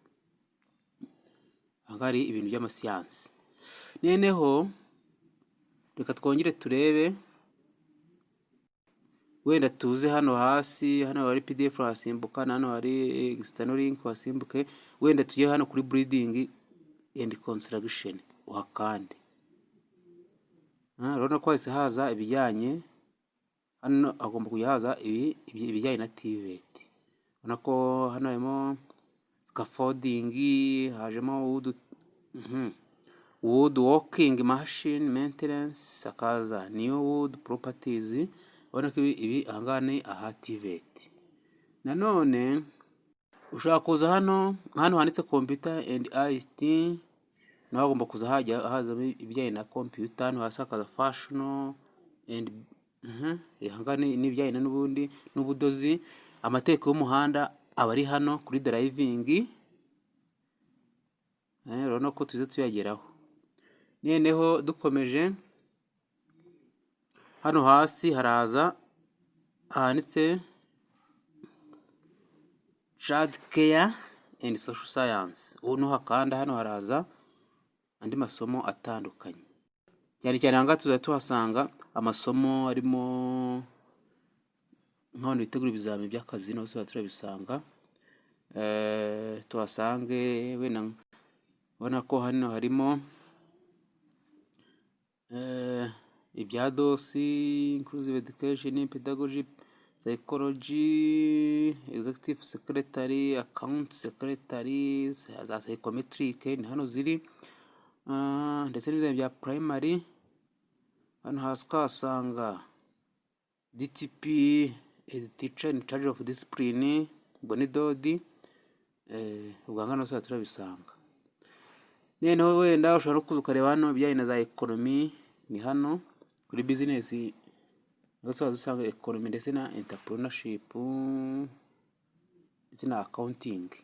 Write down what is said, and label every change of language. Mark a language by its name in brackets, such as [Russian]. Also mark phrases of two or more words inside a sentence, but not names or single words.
[Kinyarwanda] Aha hari ibintu by'amasiyanse. Noneho reka twongere turebe, wenda tuze hano hasi, hano hari PDF hasimbuka, hano hari [English] external link [Kinyarwanda] hasimbuke, wenda tujye hano kuri [English] breeding and construction [Kinyarwanda] uhakande. Urabona ko hahise haza ibijyanye, hano agomba kujya haza ibijyanye na TVET. Urabona ko hano harimo scaffolding, hajemo [English] wood working machine maintenance, [Kinyarwanda] hakaza [English] new wood properties. [Kinyarwanda] Urabona ko ibi ahangaha ni aha TVET. Nanone ushaka kuza hano handitse [English] computer and ICT, [Kinyarwanda] naho agomba kuza haza ibijyanye na computer. Hano hasi hakaza [English] fashion and [Kinyarwanda] ahangaha ni ibijyanye n'ubundi n'ubudozi. Amategeko y'umuhanda aba ari hano kuri driving. Urabona ko tuze tuyageraho. Noneho dukomeje hano hasi haraza handitse [English] child care and social science. [Kinyarwanda] Ubu nuhakanda hano haraza andi masomo atandukanye. Cyane cyane ahangaha tuza tuhasanga amasomo arimo nk'abantu bitegura ibizami by'akazi, naho tuba turabisanga. Tuhasange wenda ubona ko hano harimo ibya dosi, [English] inclusive education, pedagogy, psychology, executive secretary, account secretary, [Kinyarwanda] za psychometric ni hano ziri, ndetse n'ibizami bya primary. Hano hasi ukahasanga DTP, [English] teacher in charge of discipline, bonidodi. [Kinyarwanda] Ubwo hano tuba turabisanga. Noneho wenda ushobora no kuza ukareba hano ibijyanye na za economy, ni hano kuri business, naho dusanga economy ndetse na entrepreneurship ndetse na accounting.